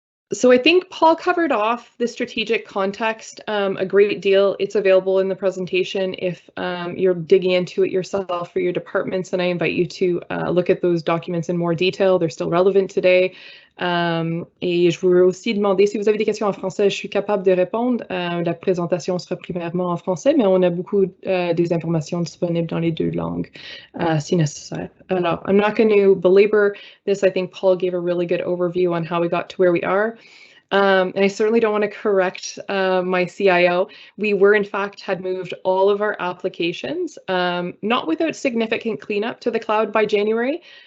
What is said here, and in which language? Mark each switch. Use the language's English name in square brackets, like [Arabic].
[English] So I think Paul covered off the strategic context a great deal. It's available in the presentation if you're digging into it yourself for your departments, and I invite you to look at those documents in more detail. They're still relevant today. [French] Et je voulais aussi demander si vous avez des questions en français, je suis capable de répondre. La présentation sera primairement en français, mais on a beaucoup des informations disponibles dans les deux langues si nécessaire. [English] Alors, I'm not going to belabor this. I think Paul gave a really good overview on how we got to where we are. And I certainly don't want to correct my CIO. We were, in fact, had moved all of our applications, not without significant cleanup, to the cloud by January.